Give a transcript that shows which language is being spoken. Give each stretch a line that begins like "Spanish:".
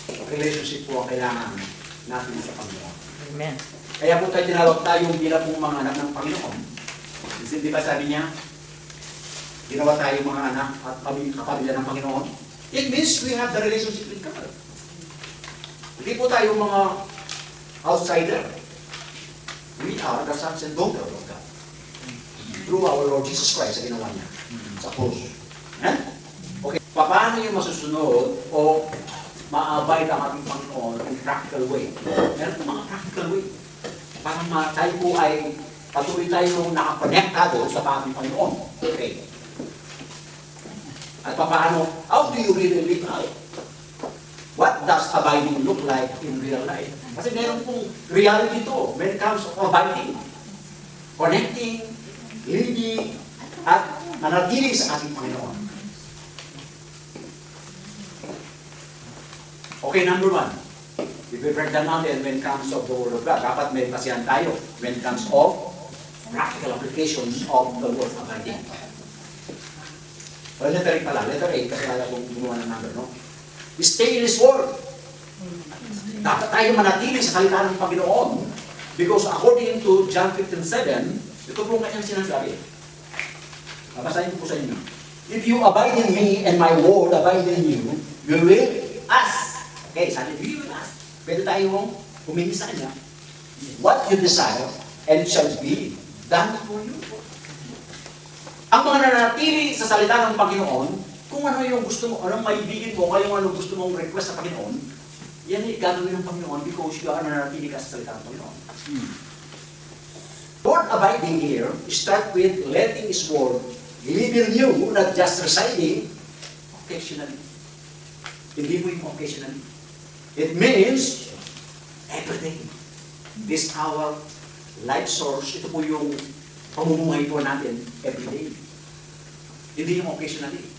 Filipino: Relationship po ang kailangan natin sa Panginoon. Amen. Kaya po tayo tinawag tayong bilang pong mga anak ng Panginoon. Kasi di ba sabi niya, ginawa tayo mga anak at kapamilya ng Panginoon.
English: It means we have the relationship with God.
Filipino: Hindi po tayo mga outsider.
English: We are the sons and daughters of God. Through our Lord Jesus Christ
Filipino: sa ginawa niya sa
English: cross. Okay.
Filipino: Paano yung masusunod o ma-abide ang ating Panginoon
English: in practical way?
Filipino: Meron po mga practical way. Para tayo po ay patuloy tayo nakakonektado sa ating Panginoon.
English: Okay.
Filipino: At paano,
English: how do you really live out? What does abiding look like in real life?
Filipino: Kasi meron pong
English: reality to when it comes to abiding. Connecting, living,
Filipino: at manatili sa ating Panginoon.
English: Okay, number one. If we break down natin when it comes to the Word of God,
Filipino: dapat may pasihan tayo
English: when it comes of practical applications of the word abiding. Well, letter A
Filipino: pala.
English: Letter A,
Filipino: kasi kaya kong gumawa ng
English: number, no? Stay in His Word.
Filipino: Dapat tayo manatili sa salita ng Panginoon.
English: Because according to
Filipino: John 15:7, ito po kanyang sinasabi. Babasahin ko po sa inyo.
English: If you abide in me and my word abide in you, you will ask. Okay,
Filipino: sabi,
English: you will ask.
Filipino: Pwede tayong humingi sa Kanya.
English: What you desire, and it shall be done for you.
Filipino: Ang mga nanatili sa salita ng Panginoon, kung ano yung gusto mo, anong maibigin mo, kung ano gusto mong request sa Panginoon, yan ay gagawin ng Panginoon
English: because you are
Filipino: nanatili ka sa salita ng Panginoon.
English: Word abiding here, start with letting His Word live in you, not just residing occasionally.
Filipino: Hindi mo yung occasionally. It means every day.
English: This our life source,
Filipino: ito po yung pamumuhay po natin every day. Hindi yung occasionally.